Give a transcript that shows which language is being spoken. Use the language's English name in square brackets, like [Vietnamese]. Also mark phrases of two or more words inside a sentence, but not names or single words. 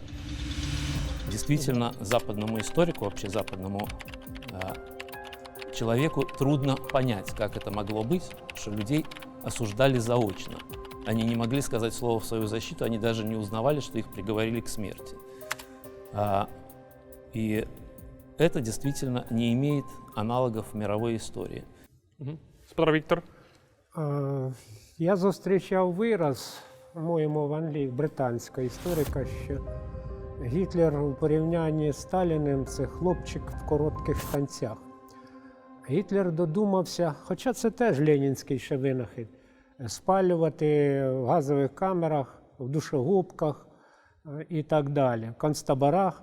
[Russian] Действительно, западному историку, вообще западному человеку трудно понять, как это могло быть, что людей осуждали заочно. Они не могли сказать слово в свою защиту, они даже не узнавали, что их приговорили к смерти. И это действительно не имеет аналогов в мировой истории. [Ukrainian] Господар Віктор. Я зустрічав вираз в моєму Евангелії британського історика, що Гітлер у порівнянні з Сталіним – це хлопчик в коротких штанцях. Гітлер додумався, хоча це теж ленінський ще винахід, спалювати в газових камерах, в душогубках і так далі, в концтаборах.